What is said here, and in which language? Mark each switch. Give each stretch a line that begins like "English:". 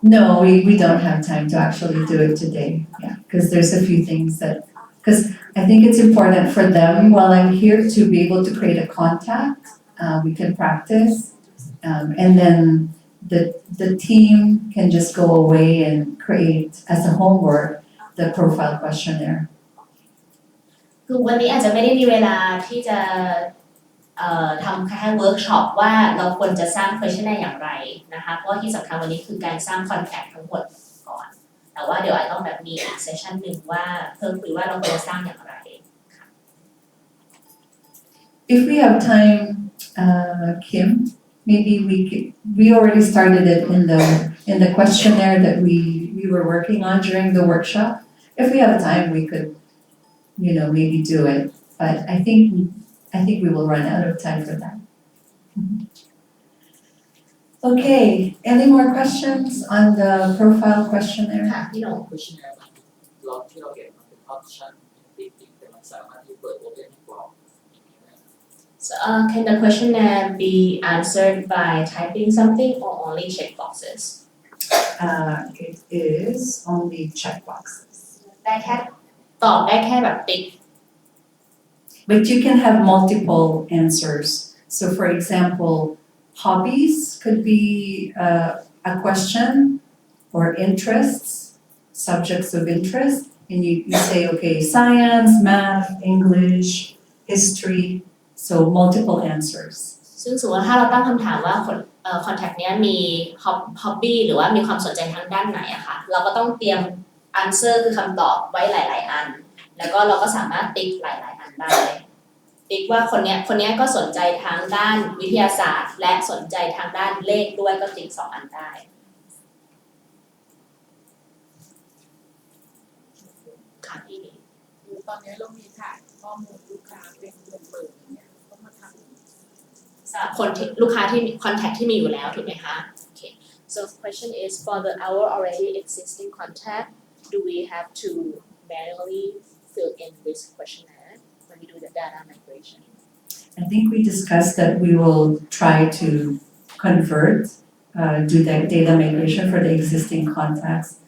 English: No, we don't have time to actually do it today. Yeah, because there's a few things because I think it's important for them while I'm here to be able to create a contact. We can practice, and then the team can just go away and create as a homework the profile questionnaire.
Thai: คือวันนี้อาจจะไม่ได้มีเวลาที่จะทำแค่เวิร์กช็อปว่าเราควรจะสร้าง questionnaire อย่างไรนะคะเพราะว่าที่สำคัญวันนี้คือการสร้าง contact ทั้งหมดก่อนแต่ว่าเดี๋ยวอาจต้องแบบมีอีกเซสชันหนึ่งว่าเพิ่มคุยว่าเราควรจะสร้างอย่างไร
English: If we have time, Kim, maybe we already started it in the questionnaire that we were working on during the workshop. If we have time, we could, maybe do it. But I think we will run out of time for that. Okay, any more questions on the profile questionnaire?
Thai: ค่ะพี่หนง questionnaire เราที่เราเห็นมันเป็น option ติ๊กแต่มันสามารถที่เปิด open ให้กรอกอย่างนี้ได้
English: So, can the questionnaire be answered by typing something or only check boxes? It is only checkboxes.
Thai: ได้แค่ตอบได้แค่แบบติ๊ก
English: But you can have multiple answers. So for example, hobbies could be a question, or interests, subjects of interest. And you say, okay, science, math, English, history, so multiple answers.
Thai: ซึ่งสมมติว่าถ้าเราตั้งคำถามว่าcontact เนี้ยมี hobby หรือว่ามีความสนใจทางด้านไหนอะค่ะเราก็ต้องเตรียม answer คือคำตอบไว้หลายๆอันแล้วก็เราก็สามารถติ๊กหลายๆอันได้ติ๊กว่าคนเนี้ยก็สนใจทางด้านวิทยาศาสตร์และสนใจทางด้านเลขด้วยก็ติ๊ก2 อันได้ค่ะพี่นี่ คือตอนนี้เรามีฐานข้อมูลลูกค้าเป็นเปิดๆเนี่ยก็มาทำ สำหรับคนที่ลูกค้าที่มี contact ที่มีอยู่แล้วถูกไหมคะ
English: Okay so the question is for the our already existing contact do we have to manually fill in this questionnaire when we do the data migration I think we discussed that we will try to convert, do that data migration for the existing contacts.